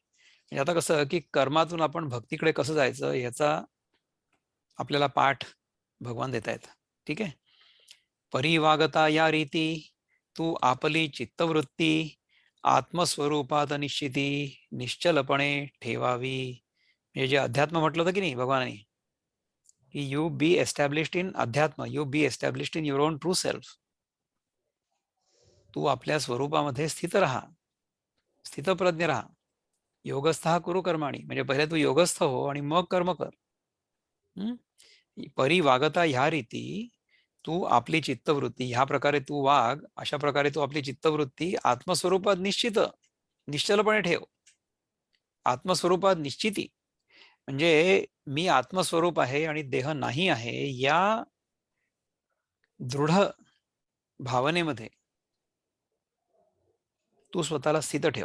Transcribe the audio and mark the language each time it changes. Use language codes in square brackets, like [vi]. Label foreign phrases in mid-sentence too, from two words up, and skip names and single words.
[mr] म्हणजे आता कसं की कर्मातून आपण भक्तीकडे कसं जायचं याचा आपल्याला पाठ भगवान देत आहेत. ठीक आहे. परिवागता या रीती, तू आपली चित्तवृत्ती आत्मस्वरूपात निश्चिती निश्चलपणे ठेवावी. हे जे अध्यात्म म्हटलं होतं की नाही भगवानाने, की [en] You be established in adhyatma, you be established in your own true self. [mr] तू आपल्या स्वरूपामध्ये स्थित राहा, स्थितप्रज्ञ राहा. [sa] योगस्थ कुरु कर्माणी, [mr] म्हणजे पहिले तू योगस्थ हो आणि मग कर्म कर. परिवागता ह्या रीती, तू आपली चित्तवृत्ती ह्या प्रकारे तू वाग, अशा प्रकारे तू आपली चित्तवृत्ती आत्मस्वरूपात निश्चित निश्चलपणे ठेव. आत्मस्वरूपात निश्चिती म्हणजे मी आत्मस्वरूप आहे आणि देह नाही आहे, या दृढ भावनेमध्ये तू स्वतःला स्थित ठेव.